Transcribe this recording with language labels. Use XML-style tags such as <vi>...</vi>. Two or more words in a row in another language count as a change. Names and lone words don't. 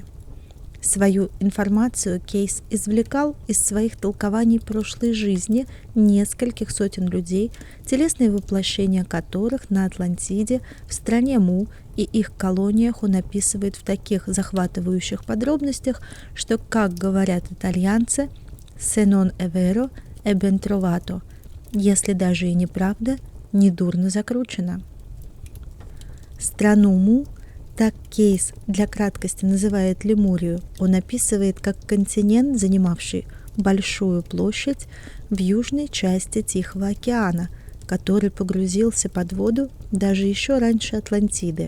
<ru>Свою информацию Кейс извлекал из своих толкований прошлой жизни нескольких сотен людей, телесные воплощения которых на Атлантиде, в стране Му и их колониях он описывает в таких захватывающих подробностях, что, как говорят итальянцы,</ru> <it>«se non è vero, è ben trovato»,</it> <ru>если даже и неправда, недурно закручено. Страну Му, так Кейс для краткости называет Лемурию, он описывает как континент, занимавший большую площадь в южной части Тихого океана, который погрузился под воду даже еще раньше Атлантиды.</ru>